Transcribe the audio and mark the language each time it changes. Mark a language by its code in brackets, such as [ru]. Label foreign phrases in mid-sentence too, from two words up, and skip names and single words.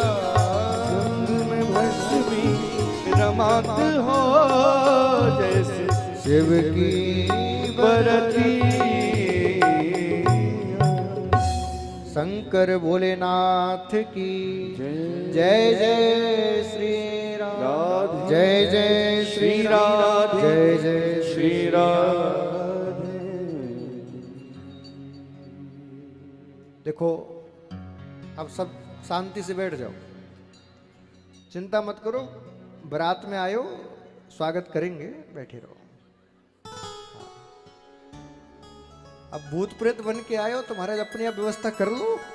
[hi] संग में भस्मी रमात हो, जैसे शिव की बरती। शंकर भोलेनाथ की जय जय जय श्री राम, राधे, जय जय श्री राम, राधे, जय जय श्री राधे। देखो अब सब शांति से बैठ जाओ, चिंता मत करो, बारात में आयो, स्वागत करेंगे, बैठे रहो। अब भूत प्रेत बन के आए हो तो महाराज अपनी आप व्यवस्था कर लो।